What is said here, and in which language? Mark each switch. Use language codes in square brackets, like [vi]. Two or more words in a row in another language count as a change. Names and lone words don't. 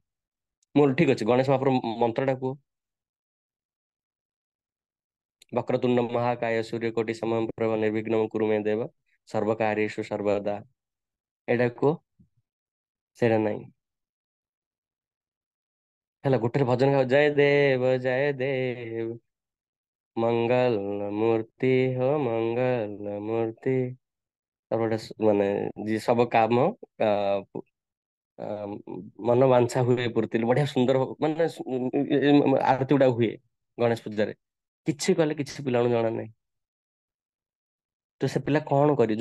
[or] ମୁଁ ଠିକ ଅଛି, ଗଣେଶ ମହାପ୍ରଭୁ ମନ୍ତ୍ରଟା କୁହ। [sa] ବକ୍ରତୁଣ୍ଡ ମହାକାୟ ସୂର୍ଯ୍ୟକୋଟି ସମପ୍ରଭ ନିର୍ବିଘ୍ନ କୁରୁ ମେ ଦେବ ସର୍ବକାର୍ୟେଷୁ ସର୍ବଦା। [or] ଏଇଟା କୁହ। ସେଇଟା ନାହିଁ। ହେଲା, ଗୋଟେ ଭଜନ ଗାଅ, [mr] जय देव जय देव, मंगल मूर्ति हो मंगल मूर्ति। [or] ତାପରେ ଗୋଟେ ମାନେ ଯିଏ ସବୁ କାମ ଆ, ମନ ବାଞ୍ଛା ହୁଏ ପୂର୍ତ୍ତି ବଢିଆ ସୁନ୍ଦର ମାନେ ଆରତି ଗୁଡା ହୁଏ ଗଣେଶ ପୂଜାରେ। କିଛି କଲେ କିଛି ପିଲାଙ୍କୁ ଜଣା ନାହିଁ। ତ ସେ ପିଲା କଣ କରିବ?